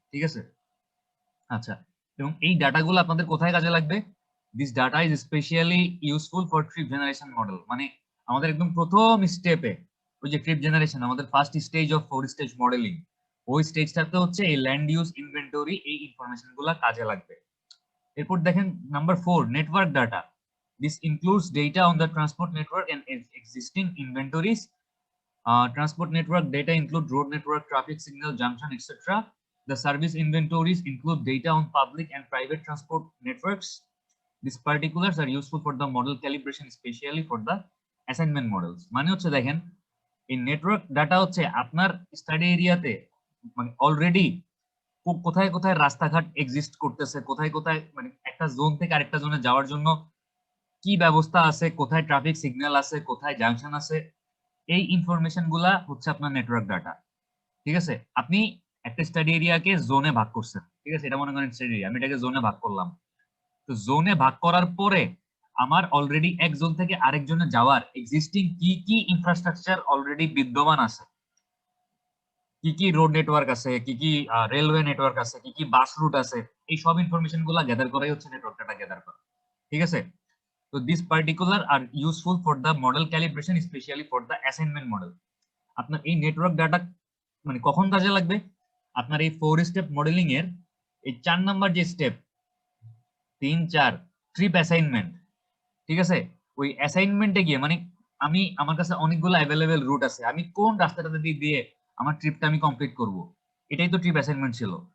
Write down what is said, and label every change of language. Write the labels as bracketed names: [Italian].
[Bangla] ঠিক আছে, আচ্ছা। এবং এই ডাটাগুলো আপনাদের কোথায় কাজে লাগবে, [English] this data is specially useful for trip generation model, [Bangla] মানে আমাদের একদম প্রথম স্টেপে ওই যে ট্রিপ জেনারেশন, আমাদের first stage of 4 stage modelling, ওই স্টেজটাতে হচ্ছে এই ল্যান্ড ইউজ ইনভেন্টরি এই ইনফরমেশন গুলা কাজে লাগবে। এরপর দেখেন number 4, [English] Network data. This includes data on the transport network and existing inventories. Transport network data include road network, traffic signal, junction, etc. The service inventories include data on public and private transport networks. These particulars are useful for the model calibration, especially for the assignment models. [Bangla] মানে হচ্ছে দেখেন এই network data হচ্ছে আপনার study এরিয়াতে মানে already কোথায় কোথায় রাস্তাঘাট এক্সিস্ট করতেছে, কোথায় কোথায় মানে একটা জোন থেকে আরেকটা জোনে যাওয়ার জন্য কি ব্যবস্থা আছে, কোথায় ট্রাফিক সিগন্যাল আছে, কোথায় জাংশন আছে, এই ইনফরমেশন গুলা হচ্ছে আপনার নেটওয়ার্ক ডাটা। ঠিক আছে, আপনি একটা স্টাডি এরিয়াকে জোনে ভাগ করছেন, ঠিক আছে, এটা মনে করেন স্টাডি এরিয়া, আমি এটাকে জোনে ভাগ করলাম। তো জোনে ভাগ করার পরে আমার অলরেডি এক জোন থেকে আরেক জোনে যাওয়ার এক্সিস্টিং কি কি ইনফ্রাস্ট্রাকচার অলরেডি বিদ্যমান আছে, কি কি রোড নেটওয়ার্ক আছে, কি কি রেলওয়ে নেটওয়ার্ক আছে, কি কি বাস রুট আছে, এই সব ইনফরমেশন গুলা গ্যাদার করাই হচ্ছে নেটওয়ার্ক ডাটা গ্যাদার করা। ঠিক আছে, [English] So these particular are useful for the model calibration, especially for the assignment model. [Bangla] আপনার এই নেটওয়ার্ক ডাটা মানে কখন কাজে লাগবে? আপনার এই 4 স্টেপ মডেলিং এর এই 4 নাম্বার যে স্টেপ 3 4 ট্রিপ অ্যাসাইনমেন্ট, ঠিক আছে? ওই অ্যাসাইনমেন্টে গিয়ে মানে আমার কাছে অনেকগুলো অ্যাভেলেবেল রুট আছে, আমি কোন রাস্তাটা দিয়ে আমার ট্রিপটা আমি কমপ্লিট করব, এটাই তো ট্রিপ অ্যাসাইনমেন্ট ছিল।